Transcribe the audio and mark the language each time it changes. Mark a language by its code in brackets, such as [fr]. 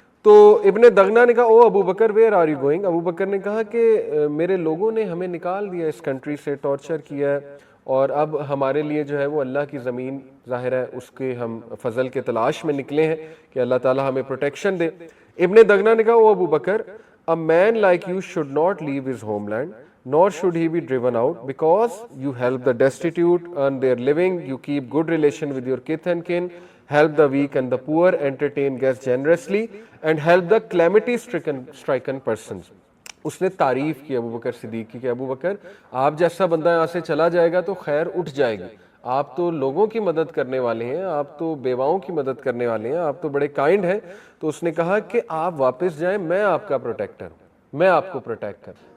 [ur] تو ابن دغنہ نے کہا او ابو بکر [en] Where are you going. [ur] ابو بکر نے کہا کہ میرے لوگوں نے ہمیں نکال دیا اس کنٹری سے، ٹارچر کیا ہے، اور اب ہمارے لیے جو ہے وہ اللہ کی زمین ظاہر ہے اس کے ہم فضل کے تلاش میں نکلے ہیں کہ اللہ تعالیٰ ہمیں پروٹیکشن دے. ابن دغنہ نے کہا او ابو بکر [en] a man like you should not leave his homeland nor should he be driven out because you help the destitute earn their living, you keep good relation with your kith and kin, help the weak and the poor, entertain guests generously and help the calamity stricken persons. [ur] اس نے تعریف کی ابو بکر صدیق کی کہ ابو بکر آپ جیسا بندہ یہاں سے چلا جائے گا تو خیر اٹھ جائے گی، آپ تو لوگوں کی مدد کرنے والے ہیں، آپ تو بیواؤں کی مدد کرنے والے ہیں، آپ تو بڑے کائنڈ ہیں. تو اس نے کہا کہ آپ واپس جائیں، میں آپ کا پروٹیکٹر ہوں، میں آپ کو پروٹیکٹ کروں.